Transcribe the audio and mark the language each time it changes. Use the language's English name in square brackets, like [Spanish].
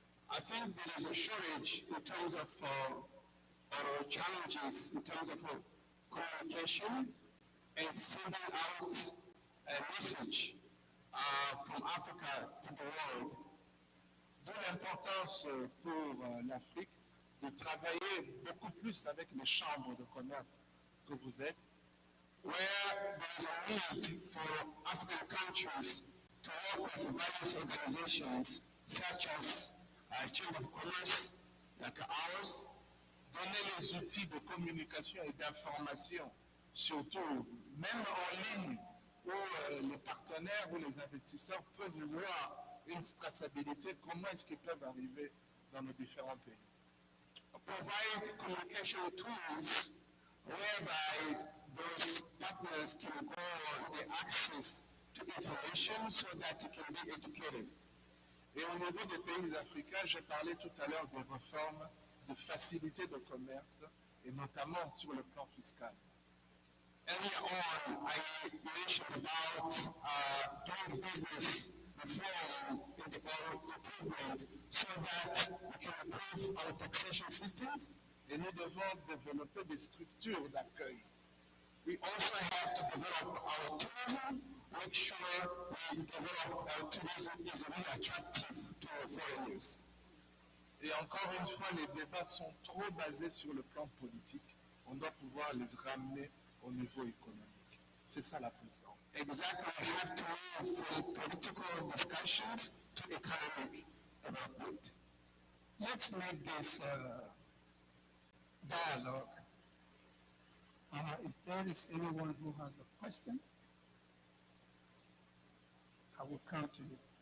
[English] I think there is a shortage in terms of our challenges, in terms of communication and sending out a message from Africa to the world. [French] D'où l'importance pour l'Afrique de travailler beaucoup plus avec les chambres de commerce que vous êtes, [English] where there is a need for African countries to work with various organizations such as Chamber of Commerce, like ours, [French] donner les outils de communication et d'information, surtout même en ligne, où les partenaires ou les investisseurs peuvent voir une traçabilité, comment est-ce qu'ils peuvent arriver dans nos différents pays. [English] Provide communication tools whereby those partners can go the access to information so that it can be educated. [French] Et au niveau des pays africains, j'ai parlé tout à l'heure des réformes de facilité de commerce, et notamment sur le plan fiscal. [English] Earlier on, I mentioned about doing business reform in the improvement so that we can improve our taxation systems. [French] Et nous devons développer des structures d'accueil. [English] We also have to develop our tourism, make sure we develop our tourism is really attractive to foreigners. [French] Et encore une fois, les débats sont trop basés sur le plan politique. On doit pouvoir les ramener au niveau économique. C'est ça la puissance. [English] Exactly. We have to move from political discussions to economic development. Let's make this dialogue. If there is anyone who has a question, I will come to you.